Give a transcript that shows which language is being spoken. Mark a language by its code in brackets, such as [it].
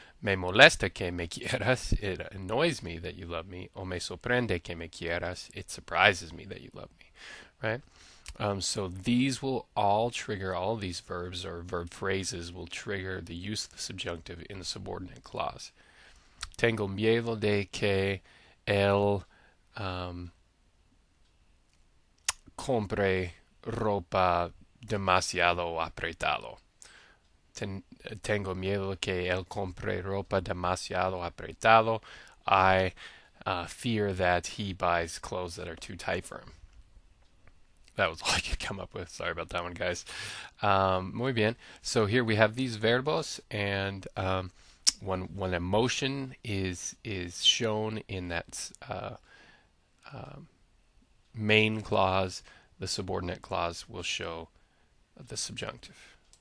[es] Me molesta que me quieras, [en] it annoys me that you love me. [es] O me sorprende que me quieras, [en] it surprises me that you love me, right? So these will all trigger, all of these verbs or verb phrases will trigger the use of the subjunctive in the subordinate clause. [es] Tengo miedo de que él compre ropa demasiado apretado. Tengo miedo que él compre ropa demasiado apretado. [en] I fear that he buys clothes that are too tight for him. That was all I could come up with. Sorry about that one, guys. [es] Muy bien. [en] So here we have these verbos, and when emotion is shown in that main clause, the subordinate clause will show the subjunctive.